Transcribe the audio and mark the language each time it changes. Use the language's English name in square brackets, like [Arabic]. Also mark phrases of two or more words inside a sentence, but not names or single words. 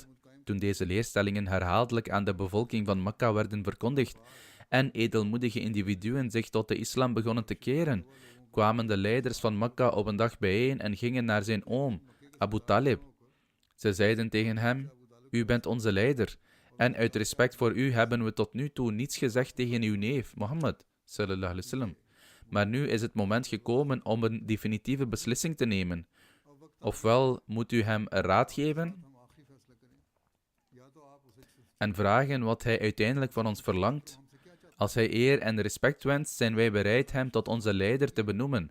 [Dutch] Toen deze leerstellingen herhaaldelijk aan de bevolking van Mekka werden verkondigd en edelmoedige individuen zich tot de islam begonnen te keren, kwamen de leiders van Mekka op een dag bijeen en gingen naar zijn oom, Abu Talib. Ze zeiden tegen hem: u bent onze leider, en uit respect voor u hebben we tot nu toe niets gezegd tegen uw neef, Mohammed, [Arabic] صلى الله عليه وسلم. [Dutch] Maar nu is het moment gekomen om een definitieve beslissing te nemen. Ofwel moet u hem een raad geven en vragen wat hij uiteindelijk van ons verlangt. Als hij eer en respect wenst, zijn wij bereid hem tot onze leider te benoemen.